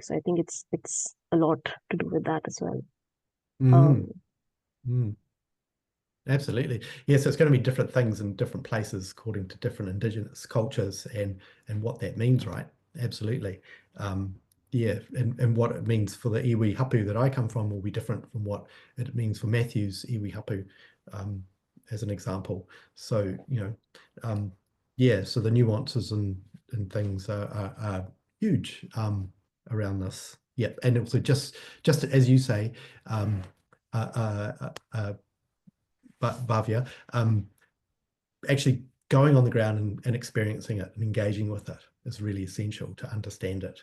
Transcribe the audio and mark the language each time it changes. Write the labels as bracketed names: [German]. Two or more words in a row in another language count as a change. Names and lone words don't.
[English] So I think it's a lot to do with that as well. Absolutely. Yes, it's going to be different things in different places according to different Indigenous cultures and what that means, right? Absolutely. Yeah, and what it means for the [Māori] iwi hapu [English] that I come from will be different from what it means for Matthew's [Māori] iwi hapu, [English] as an example. So, yeah, so the nuances and things are huge around this. Yeah, and also just as you say, Bhavya, actually going on the ground and experiencing it and engaging with it is really essential to understand it.